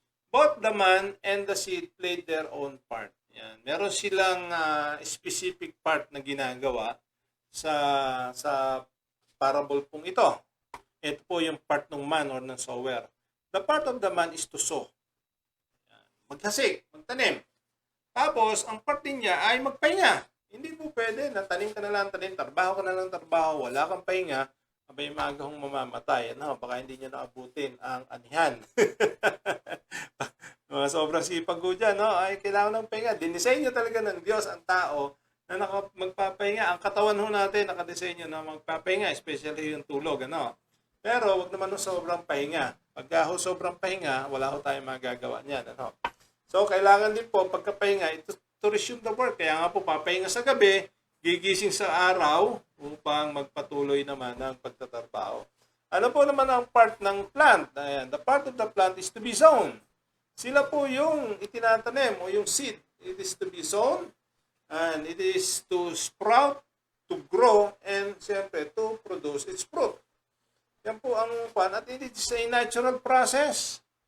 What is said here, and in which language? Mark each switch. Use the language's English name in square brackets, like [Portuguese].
[English] Both the man and the seed played their own part. [Filipino] Yan. Meron silang specific part na ginagawa sa parable pong ito. Ito po yung part ng man or ng sower. [English] The part of the man is to sow. [Filipino] Yan. Maghasik, magtanim. Tapos, ang part din niya ay magpahinga. Hindi po pwede na tanim ka na lang tanim, trabaho ka na lang trabaho, wala kang pahinga, abay maaga hong mamamatay. Ano, baka hindi niya naabutin ang anihan. Sobrang sipag ko dyan, no? Ay, kailangan ng pahinga. Dinisenyo talaga ng Diyos ang tao na magpapahinga. Ang katawan ho natin nakadesenyo na magpapahinga, especially yung tulog. Ano? Pero wag naman ng sobrang pahinga. Pagka ho sobrang pahinga, wala ho tayong magagawa niyan. Ano? So, kailangan din po, pagkapahinga, [English] to resume the work. [Filipino] Kaya nga po, papahinga sa gabi, gigising sa araw upang magpatuloy naman ng pagtatrabaho. Ano po naman ang part ng plant? [English] Ayan, the part of the plant is to be sown. [Filipino] Sila po yung itinatanim o yung seed. [English] It is to be sown and it is to sprout, to grow, and siyempre to produce its fruit. [Filipino] Yan po ang pan. [English] At it is a natural process.